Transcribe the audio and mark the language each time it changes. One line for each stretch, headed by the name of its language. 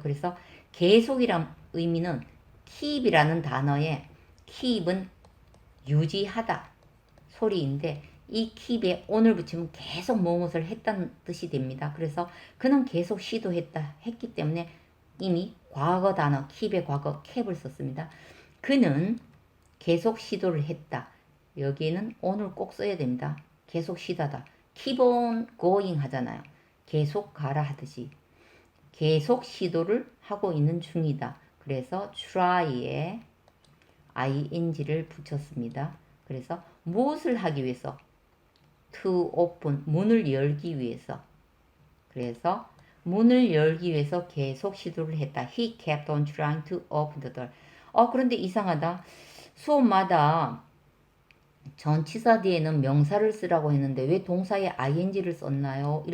Korean: 그래서 계속이란 의미는 keep이라는 단어의 keep은 유지하다 소리인데 이 keep에 on을 붙이면 계속 무엇을 했다는 뜻이 됩니다. 그래서 그는 계속 시도했다 했기 때문에 이미 과거 단어 keep의 과거 keep을 썼습니다. 그는 계속 시도를 했다. 여기에는 on을 꼭 써야 됩니다. 계속 시다다.
English: keep on going
Korean: 하잖아요. 계속 가라 하듯이 계속 시도를 하고 있는 중이다. 그래서 try에 ing를 붙였습니다. 그래서 무엇을 하기 위해서?
English: to open,
Korean: 문을 열기 위해서. 그래서 문을 열기 위해서 계속 시도를 했다.
English: He kept on trying to open the door.
Korean: 그런데 이상하다. 수업마다 전치사 뒤에는 명사를 쓰라고 했는데 왜 동사에 ing를 썼나요?